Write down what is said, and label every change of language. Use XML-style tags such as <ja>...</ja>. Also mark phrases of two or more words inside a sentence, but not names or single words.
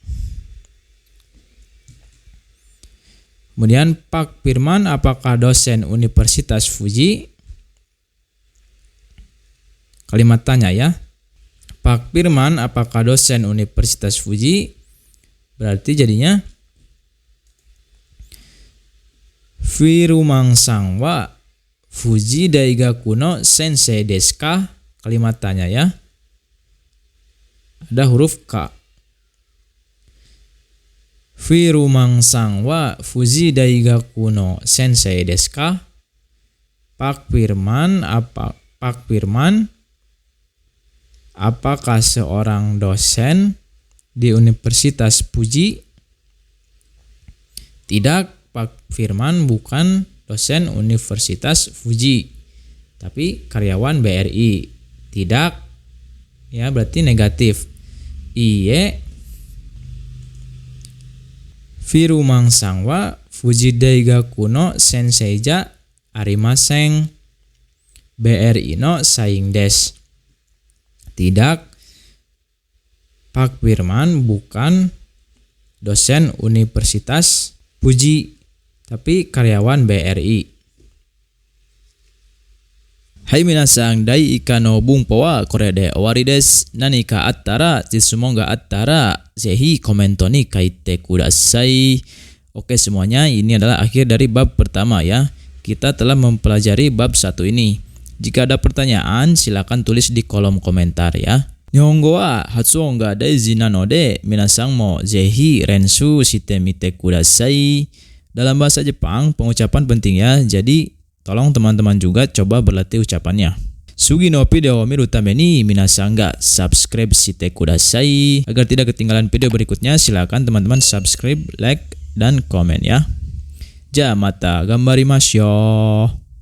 <id>Kemudian Pak Firman apakah dosen Universitas Fuji? Kalimat tanya ya. Pak Firman apakah dosen Universitas Fuji? Berarti jadinya</id> <ja>Firmanさん は 富士 大学 の 先生 です か?</ja> <id>Kalimat tanya ya. Ada huruf K.</id> <ja>Firmanさん は 富士 大学 の 先生 です か?</ja> <id>Pak Firman apakah seorang dosen di Universitas Fuji? Tidak, Pak Firman bukan dosen Universitas Fuji, tapi karyawan BRI. Tidak, ya berarti negatif.</id> <ja>Iye, Firmanさん は 富士 大学 の 先生 じゃ ありません. BRI の 社員 です.</ja> <id>Tidak, Pak Firman bukan dosen Universitas Fuji, tapi karyawan BRI.</id> <ja>はい 皆さん, 第一課 の 文法 は これ で 終わり です. 何 か あったら、質問 が あったら、ぜひ コメント に 書いて ください.</ja> <id>Oke semuanya, ini adalah akhir dari bab pertama ya. Kita telah mempelajari bab 1 ini. Jika ada pertanyaan, silakan tulis di kolom komentar ya.</id> <ja>日本語 は 発音 が 大事 なので、皆さん も ぜひ 練習 して みて ください.</ja> <id>Dalam bahasa Jepang, pengucapan penting ya. Jadi, tolong teman-teman juga coba berlatih ucapannya.</id> <ja>次 の ビデオ を 見る ため に 皆さん が subscribe して ください.</ja> <id>Agar tidak ketinggalan video berikutnya, silakan teman-teman subscribe, like, dan komen ya.</id> <ja>じゃ また 頑張りましょう.</ja>